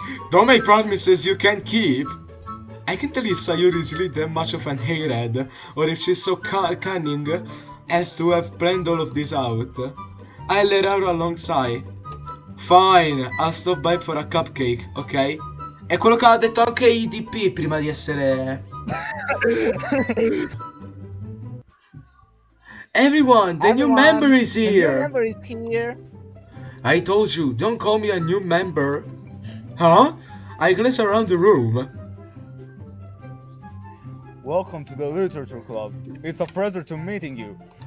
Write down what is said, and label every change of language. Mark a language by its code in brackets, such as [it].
[en] Don't make promises you can't keep. I can't tell if Sayori is really that much of an hairhead, or if she's so cunning as to have planned all of this out. I let out a long sigh. Fine, I'll stop by for a cupcake, ok? [it] È quello che ha detto anche IDP prima di essere... [en] Everyone, the new member is The new here! member is here. I told you, don't call me a new member. Huh? I glance around the room. Welcome to the literature club. It's a pleasure to meeting you.